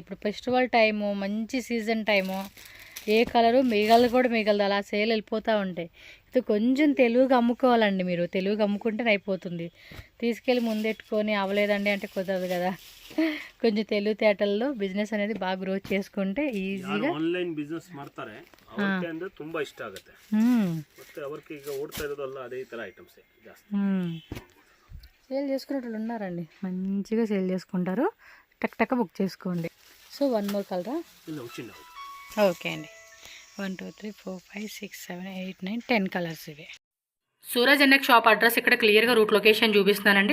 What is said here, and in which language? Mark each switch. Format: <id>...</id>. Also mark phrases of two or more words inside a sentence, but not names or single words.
<te>ఇప్పుడు</te> <en>festival time,</en> <te>మంచి సీజన్ టైము, ఏ కలరు మిగలదు, అలా సేల్ వెళ్ళిపోతూ ఉంటాయి. ఇది కొంచెం తెలుగుగా అమ్ముకోవాలండి. మీరు తెలుగుగా అమ్ముకుంటే అయిపోతుంది. తీసుకెళ్ళి ముందెట్టుకొని అవ్వలేదండి అంటే కుదరదు కదా. కొంచెం తెలివితేటల్లో బిజినెస్ అనేది బాగా గ్రోత్ చేసుకుంటే ఈజీగా</te> <en>online business</en> <kn>ಮಾಡ್ತಾರೆ ಅವರಿಗೆ ಅಂದ್ರೆ ತುಂಬಾ ಇಷ್ಟ ಆಗುತ್ತೆ. ಮತ್ತೆ ಅವರಿಗೆ ಈಗ ಓಡ್ತಾ ಇರೋದಲ್ಲ ಅದೇ ತರ ಐಟಮ್ಸ್ ಜಾಸ್ತಿ</kn> <te>సేల్ చేసుకునే వాళ్ళు ఉన్నారండి, మంచిగా సేల్ చేసుకుంటారు. టక్ బుక్ చేసుకోండి. సో 1 more కలరా? ಇಲ್ಲ వచ్చింది. ఓకే అండి, 1 2 3 4 5 6 7 8 9 10 కలర్స్ ఇవి. సూరజ్ ఎన్నెక్ షాప్ అడ్రస్ ఇక్కడ క్లియర్గా</te> <en>route location</en> <te>చూపిస్తున్నానండి.</te>